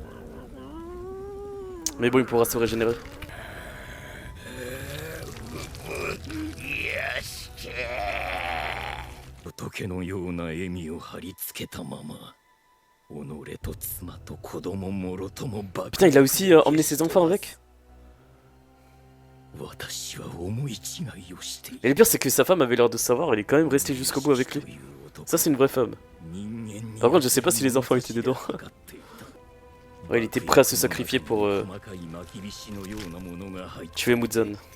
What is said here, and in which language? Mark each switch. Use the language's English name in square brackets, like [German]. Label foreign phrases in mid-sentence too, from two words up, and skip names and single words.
[French] Mais bon il pourra se régénérer. [Japanese] 仏のような笑みを貼り付けたまま己と妻と子供もろともバカ [French] Putain il a aussi emmené ses enfants avec. [Japanese] 私は思い違いをしている。 [French] Et le pire, c'est que sa femme avait l'air de savoir, elle est quand même restée jusqu'au bout avec lui. Ça, c'est une vraie femme. Par contre, je sais pas si les enfants étaient dedans. Ouais, il était prêt à se sacrifier pour tuer Muzan.